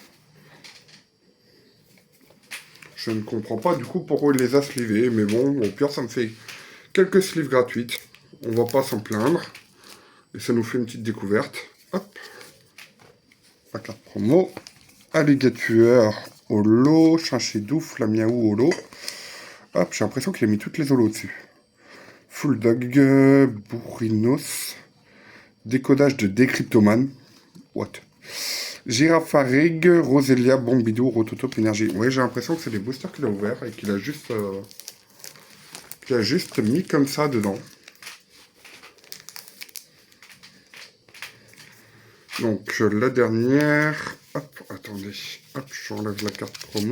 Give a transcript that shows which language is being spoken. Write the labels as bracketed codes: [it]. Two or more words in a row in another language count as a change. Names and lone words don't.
[fr] Je ne comprends pas du coup pourquoi il les a slivés, mais bon, au pire ça me fait quelques sleeves gratuites, on va pas s'en plaindre, et ça nous fait une petite découverte. Hop, la carte promo, Alligator holo, Chinchidou, Flamiaou holo, hop, j'ai l'impression qu'il a mis toutes les holos dessus. Full Dog, Bourrinos, décodage de Décryptoman, what? Girafarig, Roselia, Bombidou, Rototop, énergie. Ouais, j'ai l'impression que c'est des boosters qu'il a ouverts et qu'il a juste mis comme ça dedans. Donc la dernière, Hop, attendez. Hop, j'enlève la carte promo.